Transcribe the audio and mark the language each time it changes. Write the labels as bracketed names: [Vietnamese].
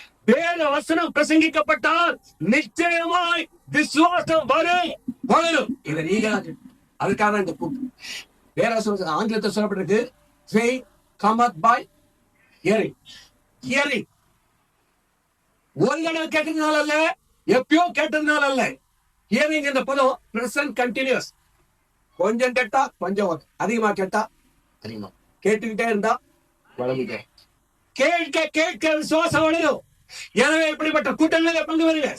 [Tamil] வேத வசனம் பிரசங்கிக்கப்பட்டால் நிச்சயமாய் விசுவாசம் வளரும். இதை நீங்க அதுக்காக இந்த கூட்டம். வேற ஆங்கிலத்தில் சொல்லப்பட்டிருக்கு, [English] faith cometh by hearing. hearing. [Tamil] ஒரு தடவை கேட்டதுனால அல்ல, எப்பயோ கேட்டதுனால அல்ல. ஹியரிங் என்ற பதம் பிரசன்ட் கண்டினியூஸ். கொஞ்சம் கேட்டா கொஞ்சம், அதிகமா கேட்டா அதிகமா, கேட்டுக்கிட்டே இருந்தா வளர்ந்துட்டே. கேட்க கேட்க விசுவாசம் வளரும். எனவே இப்படிப்பட்ட கூட்டங்களில் பங்கு வருங்க.